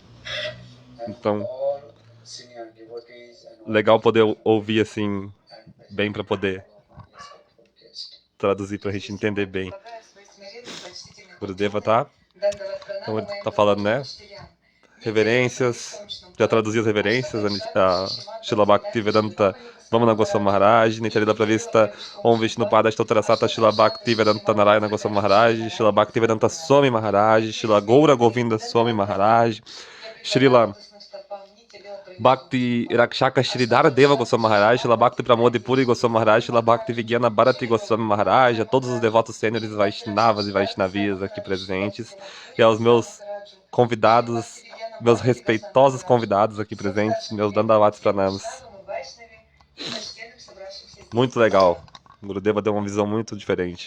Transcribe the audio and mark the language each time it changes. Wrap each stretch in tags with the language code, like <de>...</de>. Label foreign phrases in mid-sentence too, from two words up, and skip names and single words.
<pt>Então, legal poder ouvir assim, bem para poder traduzir pra gente entender bem. Gurudeva tá? Então ele tá falando, né? Reverências. Já traduzi as reverências. A Srila Bhakti Vedanta Vamana Goswami Maharaj, Nityalila Pravista Om Vishnupada Ashtotrasata Srila Bhakti Vedanta Narayana Goswami Maharaj, Srila Bhakti Vedanta Swami Maharaj, Srila Gaura Govinda Swami Maharaj, Srila Bhakti Rakshaka Shridhara Deva Goswami Maharaj, Srila Bhakti Pramodipuri Goswami Maharaj, Srila Bhakti Vigyana Bharati Goswami Maharaj, a todos os devotos sêniores Vaishnavas e Vaishnavias aqui presentes, e aos meus convidados, meus respeitosos convidados aqui presentes, meus Dandavats Pranams. Muito legal. O Gurudeva deu uma visão muito diferente.</pt>